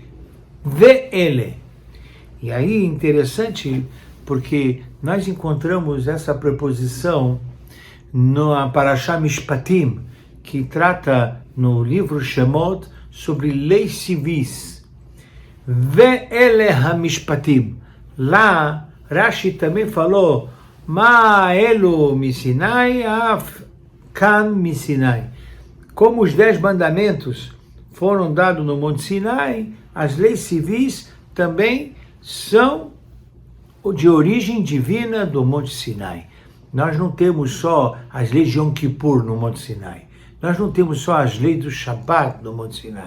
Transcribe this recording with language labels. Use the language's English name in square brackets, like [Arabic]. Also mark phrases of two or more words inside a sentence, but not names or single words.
[Portuguese] Ve'ele. E aí, interessante, porque nós encontramos essa preposição no Parashá Mishpatim, que trata no livro Shemot sobre leis civis. [Hebrew] ואלה המשפטים. [Portuguese] Lá, Rashi também falou, [Hebrew] מה אלו מסיני אף כאן מסיני. [Portuguese] Como os 10 mandamentos foram dados no Monte Sinai, as leis civis também são de origem divina do Monte Sinai. Nós não temos só as leis de Yom Kippur no Monte Sinai. Nós não temos só as leis do Shabbat no Monte Sinai.